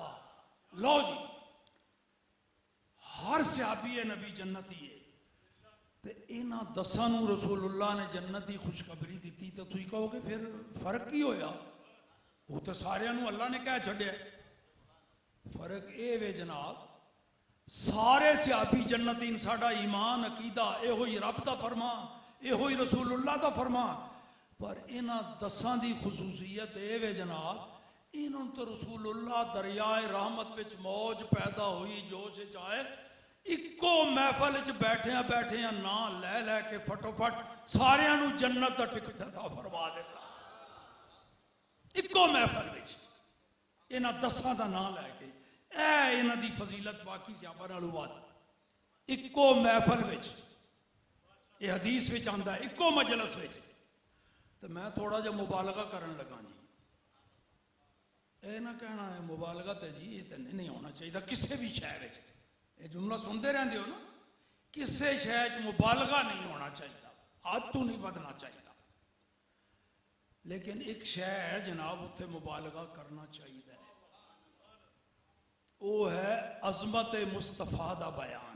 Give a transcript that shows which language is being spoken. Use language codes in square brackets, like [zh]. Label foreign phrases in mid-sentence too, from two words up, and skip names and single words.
[pa] لو جی ہر صحابی نبی جنتی ہے، تے انہاں 10 نو رسول اللہ نے جنت دی خوشخبری دیتی، تو تھی کہو گے پھر فرق کی ہویا؟ وہ تو سارے نو اللہ نے کہہ چھڑیا۔ فرق اے وے جناب، سارے صحابی جنتی، ساڈا ایمان عقیدہ اے ہوئی رب دا فرمان، اے ہوئی رسول اللہ دا فرمان، پر انہاں 10 دی خصوصیت اے وے جناب، انہوں تو رسول اللہ دریائے رحمت وچ موج پیدا ہوئی، جوش چاہے اکو محفل وچ بیٹھیاں بیٹھیاں نا لے لے کے فٹو فٹ ساریاں نو جنت دا ٹکٹ عطا فرما دیتا، اکو محفل وچ انہاں 10 دا نام لے کے، اے انہاں دی فضیلت باقی صحابہ نالوں ود، اکو محفل وچ، یہ حدیث وچ آندا ہے، اکو مجلس وچ۔ تو میں تھوڑا جا مبالغہ کرن لگا جی، اے نہ کہنا ہے مبالغہ تے جی یہ نہیں ہونا چاہیے کسی بھی شہر وچ، یہ جملہ سنتے رہندے ہو نا، کسی شہر وچ مبالغہ نہیں ہونا چاہیے، حد تو نہیں بدنا چاہیے، لیکن ایک شہر جناب اتنے مبالغہ کرنا چاہیے، وہ ہے عظمت مصطفیٰ دا بیان۔